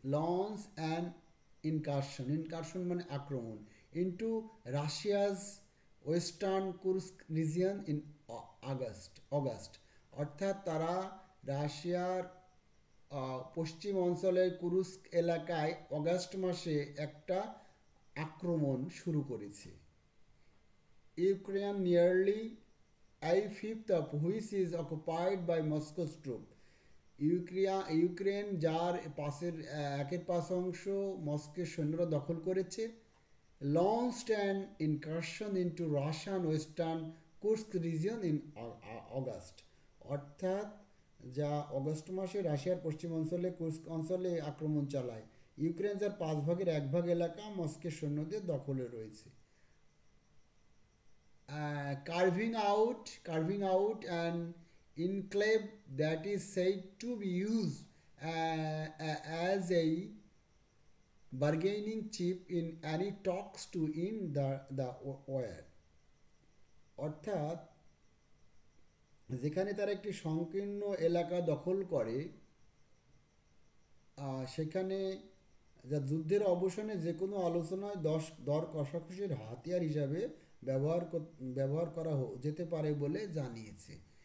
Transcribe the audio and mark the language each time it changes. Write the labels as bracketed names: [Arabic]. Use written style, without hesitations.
[English] launch and incursion [Bangla] মানে আক্রমণ [English] Into Russia's western Kursk region in August. [Bangla] অর্থাৎ তারা রাশিয়ার পশ্চিম অঞ্চলের কুরস্ক এলাকায় অগাস্ট মাসে একটা আক্রমণ শুরু করেছে। [English] Ukraine nearly a fifth of which is occupied by Moscow's troops. [Bangla] Ukraine যার 1/5 মস্কোর সৈন্যরা দখল করেছে। [English] Launched an incursion into Russian western Kursk region in August. [Bangla] অর্থাৎ যা অগস্ট মাসে রাশিয়ার পশ্চিম অঞ্চলে কুর্স্ক অঞ্চলে আক্রমণ চালায়। ইউক্রেন যার 1/5 এলাকা মস্কোর সৈন্যদের দখলে রয়েছে। [English] carving out an enclave that is said to be used as a bargaining chip in any talks to in the wire. [Bangla] অর্থাৎ যেখানে তারা একটি সংকীর্ণ এলাকা দখল করে সেখানে যা যুদ্ধের অবসানে যে কোনো আলোচনায় দর কষাকষির হাতিয়ার হিসাবে ব্যবহার করা যেতে পারে বলে জানিয়েছে।